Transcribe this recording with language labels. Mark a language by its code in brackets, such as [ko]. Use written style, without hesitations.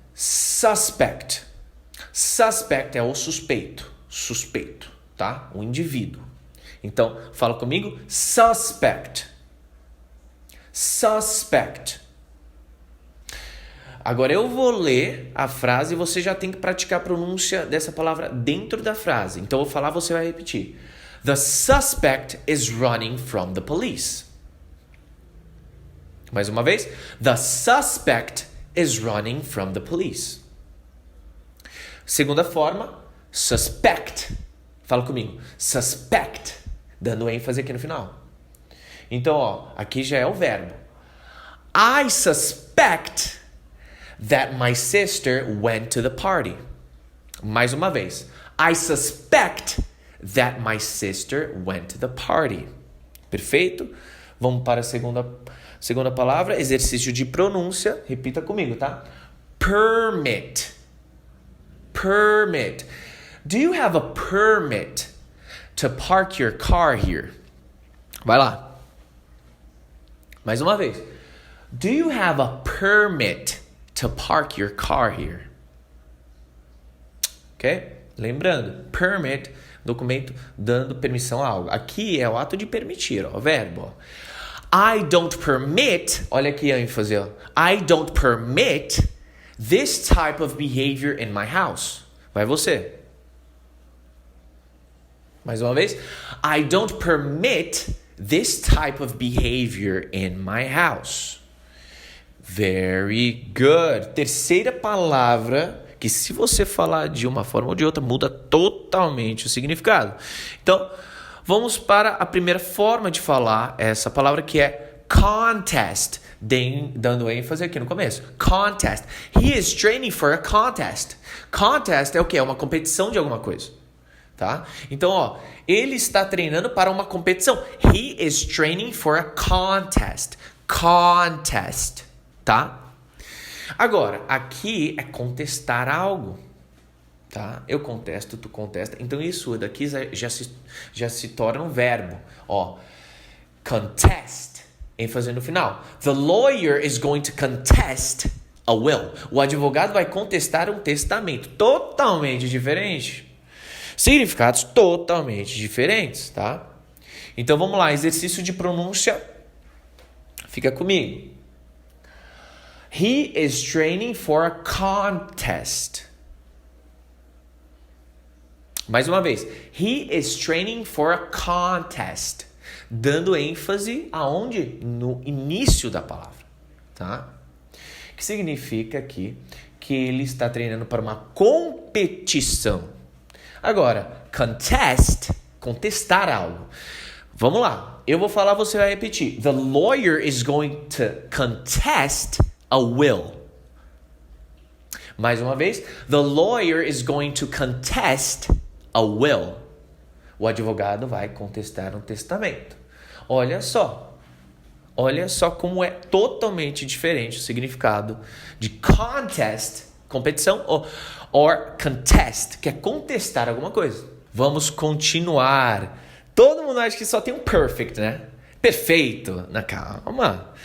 [pt] Suspect. Suspect é o suspeito, tá? O indivíduo. Então, fala comigo, suspect. Suspect. Agora eu vou ler a frase e você já tem que praticar a pronúncia dessa palavra dentro da frase. Então eu vou falar, você vai repetir. [en] The suspect is running from the police. [pt] Mais uma vez. [en] The suspect is running from the police. [pt] Segunda forma, suspect. Fala comigo. [en] Suspect. [pt] Dando ênfase aqui no final. Então, ó, aqui já é o verbo. [en] I suspect that my sister went to the party. [pt] Mais uma vez. [en] I suspect that my sister went to the party. [pt] Perfeito? Vamos para a segunda palavra. Exercício de pronúncia. Repita comigo, tá? Permit. Permit. [en] Do you have a permit to park your car here? [pt] Vai lá. Mais uma vez. [en] Do you have a permit to park your car here? Ok? [pt] Lembrando, permit, documento dando permissão a algo. Aqui é o ato de permitir, ó, verbo. Ó. [en] I don't permit, [pt] olha aqui a ênfase, ó. [en] I don't permit this type of behavior in my house. [pt] Vai você. Mais uma vez. [en] I don't permit this type of behavior in my house. Very good. [pt] Terceira palavra que se você falar de uma forma ou de outra muda totalmente o significado. Então, vamos para a primeira forma de falar essa palavra que é contest. Dando ênfase aqui no começo. [en] Contest. He is training for a contest. [pt] Contest é o quê? É uma competição de alguma coisa. Tá? Então, ó, ele está treinando para uma competição. [en] He is training for a contest. Contest, tá? [pt] Agora, aqui é contestar algo. Tá? Eu contesto, tu contesta. Então isso daqui já se torna um verbo. Ó, contest, ênfase no final. [en] The lawyer is going to contest a will. [pt] O advogado vai contestar um testamento. Totalmente diferente. Significados totalmente diferentes, tá? Então vamos lá, exercício de pronúncia. Fica comigo. [en] He is training for a contest. [pt] Mais uma vez. [en] He is training for a contest. [pt] Dando ênfase aonde? No início da palavra. Tá? Que significa aqui que ele está treinando para uma competição. Agora, contest, contestar algo. Vamos lá. Eu vou falar, você vai repetir. [en] The lawyer is going to contest a will. [pt] Mais uma vez. [en] The lawyer is going to contest a will. [pt] O advogado vai contestar um testamento. Olha só como é totalmente diferente o significado de contest, competição, or contest, que é contestar alguma coisa. Vamos continuar. Todo mundo acha que só tem um perfect, né? Perfeito. Calma.